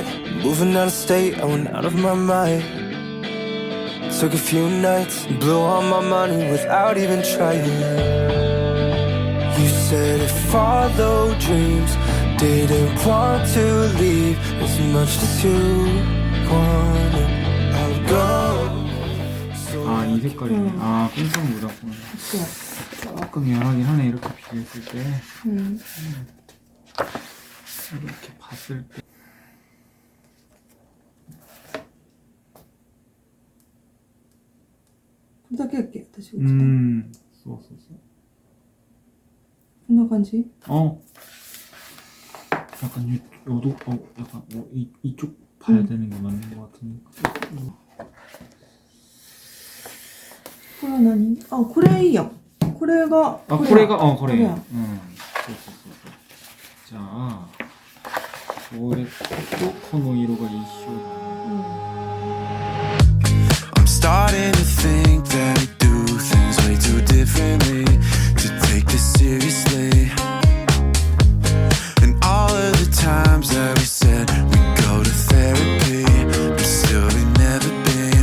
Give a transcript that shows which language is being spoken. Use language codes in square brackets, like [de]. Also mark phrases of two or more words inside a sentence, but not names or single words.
[en] Moving out of state, I went out of my mind. Took a few nights, blew all my money without even trying. You said if follow dreams, didn't want to leave as much as you wanted. I'll go. [ko] 아, 이 색깔이네. 아, 꼼짝 모자구나. 조금 연하긴 하네, 이렇게 비교했을 때. 이렇게 봤을 때. [ja] これだけだっけ私が使う。そうそうそう。こんな感じ？ [ko] 약간 요도 약간 이쪽 봐야 되는 게 맞는 것 같은데. [ja] これは何？あ、これいいやん。これが。あ、これがこれ。そうそうそう。 자, これとこの色が一緒だ。 [en] I'm starting to think that we do things way too differently to take this seriously. And all of the times that we said we go to therapy, but still we never been.